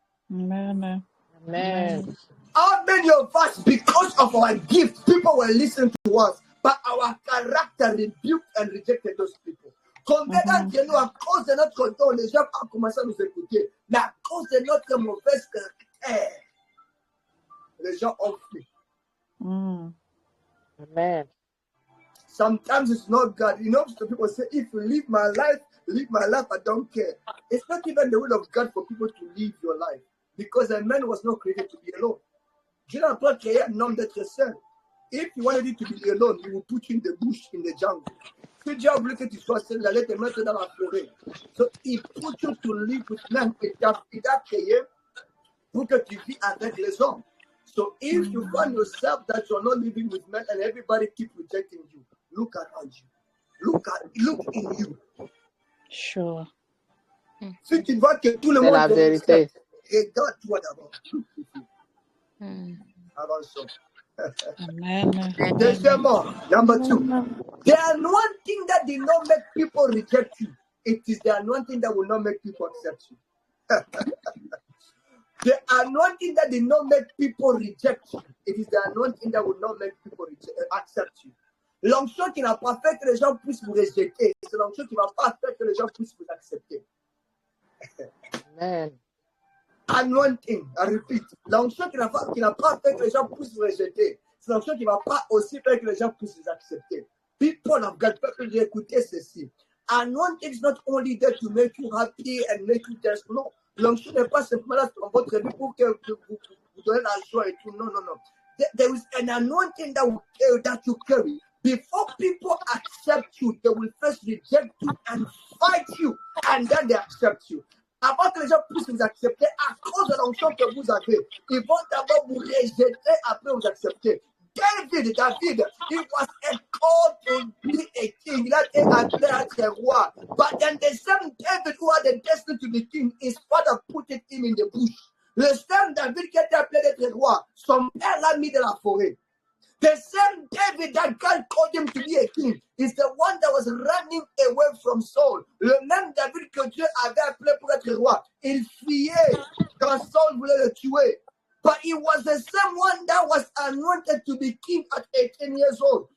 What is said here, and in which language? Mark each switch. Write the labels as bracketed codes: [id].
[en] Amen. Amen. How many of us, because of our gift, people will listen to us, but our character rebuked and rejected those people? [fr] Combien d'entre nous, à cause de notre don, les gens ont commencé à nous écouter, mais à cause de notre mauvaise caractère, les gens ont fui. [en] Amen. Sometimes it's not God. You know, some people say, if you live my life, I don't care. It's not even the will of God for people to live your life, because a man was not created to be alone. [fr] Dieu n'a pas créé un homme d'être seul. [en] If you wanted it to be alone, he will put you in the bush, in the jungle. [fr] Si Dieu a voulu que tu sois seul, il allait te mettre dans la forêt. [en] So he put you to live with men. [fr] Il t'a créé pour que tu vis avec les hommes. [en] So if you find yourself that you're not living with men and everybody keep rejecting you, look around you. Look in you. Sure. [fr] Si tu vois que tout le C'est monde la te vérité. respecte, regarde-toi d'abord. Avançons. Amen. Deuxièmement, [en] number 2. The anointing that did not make people reject you, it is the anointing that will not make people accept you. The anointing that did not make people reject you, it is the anointing that will not make people accept you. [fr] L'onction qui n'a pas fait que les gens puissent vous rejeter, c'est l'onction qui ne va pas faire que les gens puissent vous accepter. Amen. [en] Anointing, I repeat, [fr] l'onction qui n'a pas fait que les gens puissent vous rejeter, c'est l'onction qui ne va pas aussi faire que les gens puissent vous accepter. [en] People of God, [fr] peuple, écoutez ceci. [en] Anointing is not only there to make you happy and make you dance. [fr] Non, l'onction n'est pas simplement là dans votre vie pour que vous donnez la joie et tout. Non. [en] There is an anointing that you carry. Before people accept you, they will first reject you and fight you, and then they accept you. [fr] Avant que les gens puissent vous accepter à cause de l'onction que vous avez, ils vont d'abord vous rejeter, après vous accepter. [en] David, he was called to be a king. [fr] Il a été appelé à être roi. [en] But then the same David who had the destiny to be king, his father put him in the bush. [fr] Le same David qui a été appelé d'être roi, son père l'a mis dans la forêt. [en] The same David that God called him to be a king is the one that was running away from Saul. [fr] Le même David que Dieu avait appelé pour être roi. Il fuyait quand Saul voulait le tuer. [en] But he was the same one that was anointed to be king at 18 years old.